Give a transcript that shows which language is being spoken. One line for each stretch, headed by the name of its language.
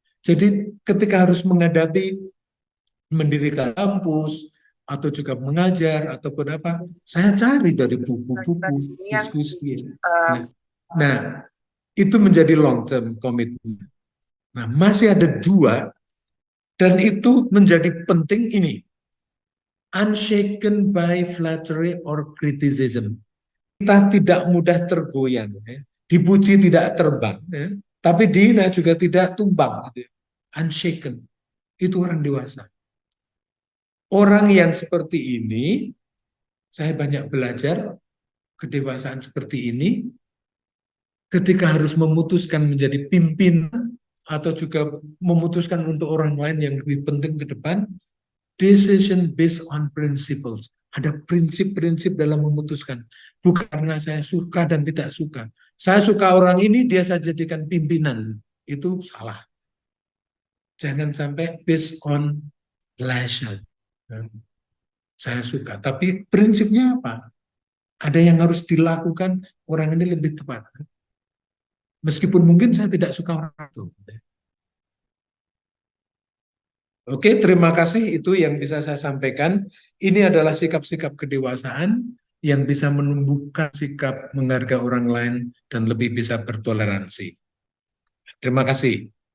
Indonesian: Jadi ketika harus menghadapi mendirikan kampus atau juga mengajar ataupun apa, saya cari dari buku-buku diskusi. Nah, itu menjadi long term commitment. Nah, masih ada 2 dan itu menjadi penting ini.
English: Unshaken by flattery or criticism.
Indonesian: Kita tidak mudah tergoyang, ya. Dipuji tidak terbang, ya. Tapi dihina juga tidak tumbang. Gitu. Unshaken, itu orang dewasa. Orang yang seperti ini, saya banyak belajar kedewasaan seperti ini, ketika harus memutuskan menjadi pimpinan atau juga memutuskan untuk orang lain yang lebih penting ke depan,
English: decision based on principles.
Indonesian: Ada prinsip-prinsip dalam memutuskan. Bukan karena saya suka dan tidak suka. Saya suka orang ini, dia saya jadikan pimpinan. Itu salah. Jangan sampai based on pleasure. Saya suka. Tapi prinsipnya apa? Ada yang harus dilakukan, orang ini lebih tepat. Meskipun mungkin saya tidak suka orang itu. Oke, terima kasih. Itu yang bisa saya sampaikan. Ini adalah sikap-sikap kedewasaan yang bisa menumbuhkan sikap menghargai orang lain dan lebih bisa bertoleransi. Terima kasih.